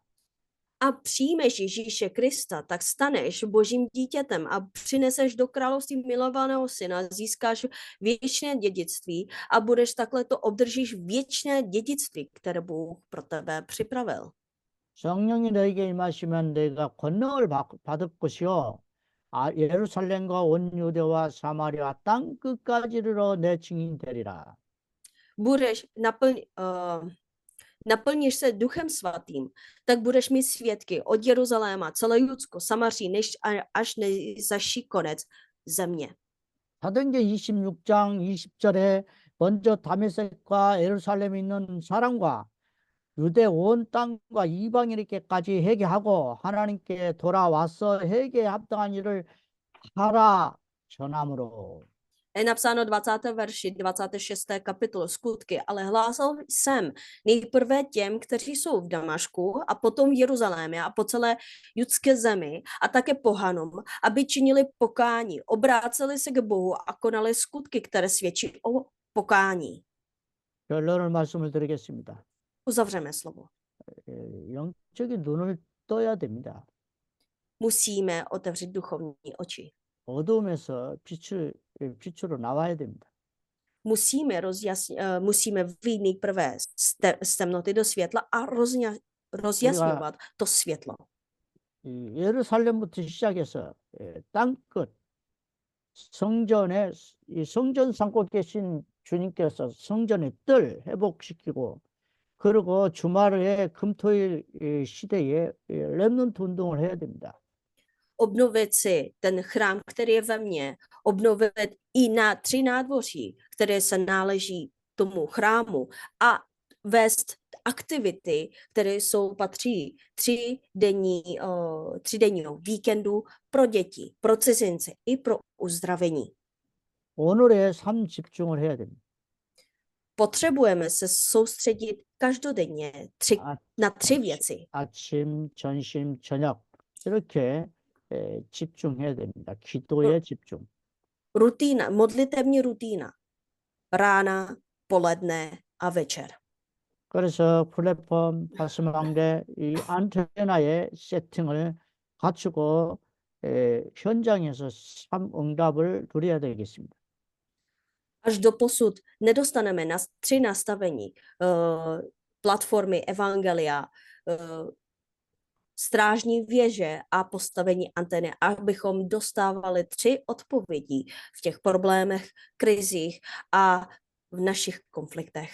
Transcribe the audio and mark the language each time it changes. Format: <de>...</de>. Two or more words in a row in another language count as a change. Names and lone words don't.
<cs>A přijmeš Ježíše Krista, tak staneš božím dítětem a přineseš do království milovaného syna, získáš věčné dědictví a budeš takhle to obdržíš věčné dědictví, které Bůh pro tebe připravil.</cs> <ko>성령이 너에게 임하시면 너희가 권능을 받을 것이요 예루살렘과 온 유대와 사마리아 땅 끝까지 이르러 내 증인 되리라.</ko> <cs>Naplníš se Duchem Svatým, tak budeš mít svědky od Jeruzaléma, celé Judsko, Samaří, až nejzaší konec země.</cs> <ko>사도행전 26장 20절에 먼저 다메섹과 예루살렘에 있는 사람과 유대 온 땅과 이방인에게까지 회개하고 하나님께 돌아와서 회개에 합당한 일을 하라 전함으로</ko> <cs>Je napsáno 20. verši 26. kapitoly skutky, ale hlásal jsem nejprve těm, kteří jsou v Damašku a potom v Jeruzalémě a po celé judské zemi a také pohanům, aby činili pokání, obráceli se k Bohu a konali skutky, které svědčí o pokání.</cs> <ko>결론을 말씀을 드리겠습니다.</ko> <cs>Uzavřeme slovo.</cs> <ko>영적인 눈을 떠야 됩니다.</ko> <cs>Musíme otevřít duchovní oči.</cs> <ko>어두움에서 빛으로 나와야 됩니다.</ko> <cs>Musíme vyjít nejprve z temnoty do světla a rozjasňovat to světlo.</cs> <ko>예루살렘부터 시작해서 땅끝 성전에 이 성전 삼고 계신 주님께서 성전의 뜰 회복시키고 그리고 주말에 금토일 시대에 렘넌트 운동을 해야 됩니다.</ko> <cs>Obnovit si ten chrám, který je ve mně, obnovit i na 3 nádvoří, které se náleží tomu chrámu a vést aktivity, které patří 3 denního víkendu pro děti, pro cizince i pro uzdravení.</cs> <ko>오늘의 삶 집중을 해야 됩니다.</ko> <cs>Potřebujeme se soustředit každodenně na 3 věci.</cs> <ko>아침, 점심, 저녁 이렇게 집중해야 됩니다. 기도에 집중.</ko> <cs>Rutína, modlitevní rutína. Rána, poledne a večer.</cs> <ko>그래서 플랫폼 파스망대 이 안테나의 세팅을 갖추고 현장에서 삶 응답을 누려야 되겠습니다.</ko> <cs>Až doposud nedostaneme na 3 nastavení platformy Evangelia, strážní věže a postavení antény, abychom dostávali 3 odpovědi v těch problémech, krizích a v našich konfliktech.</cs>